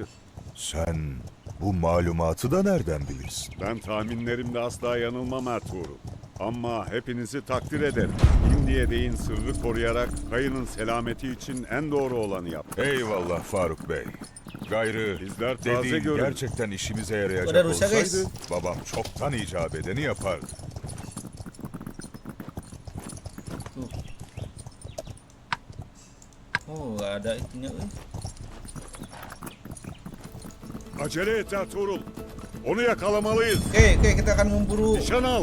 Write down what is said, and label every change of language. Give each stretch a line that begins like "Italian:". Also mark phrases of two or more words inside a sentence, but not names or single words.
Turkish: Sen bu malumatı da nereden bilirsin? Ben tahminlerimde asla yanılmam Ertuğrul. Ama hepinizi takdir ederim. Şimdiye değin sırrı koruyarak kayının selameti için en doğru olanı yaptım. Eyvallah Faruk Bey. Gayrı Bizler taze dediğin görün. gerçekten işimize yarayacak
Indonesian: Udah rusak, guys.
Turkish: olsaydı babam çoktan icap edeni yapardı.
Indonesian: Oh, nggak ada itunya, euy.
Turkish: Acele et Ertuğrul. Onu yakalamalıyız.
Indonesian: Oke, kita akan memburu
Turkish: Nişan al.